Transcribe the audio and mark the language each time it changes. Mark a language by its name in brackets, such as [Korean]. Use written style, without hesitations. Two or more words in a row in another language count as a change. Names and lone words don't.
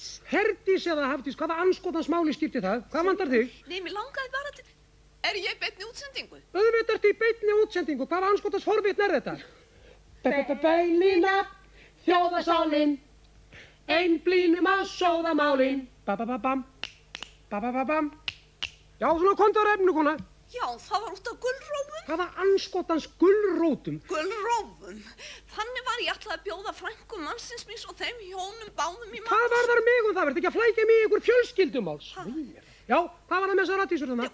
[Icelandic] Herdís eða Hafdís, hvaða anskotans máli skiptir það? Hvað vantar þig? Nei, mér langaði bara til... Er ég í beinni útsendingu? Auðvitað ertu í beinni útsendingu. Hvaða anskotans forvitni er þetta? Beinlína, þjóðarsálin, einblínum á sóðamálin. Ba-ba-ba-bam, ba-ba-ba-bam. Já, svona komdu á efnu, kona. Já, það var út af gulrófum. Hvaða anskotans gulrótum? Gulrófum? Þannig var ég ætlaði að bjóða frænku mannsins míns og þeim hjónum báðum í mat. Hvað varðar mig það? Verður ekki að flækja mig í ykkur fjölskyldumáls? Já, hvað var það með þessar radísur þarna?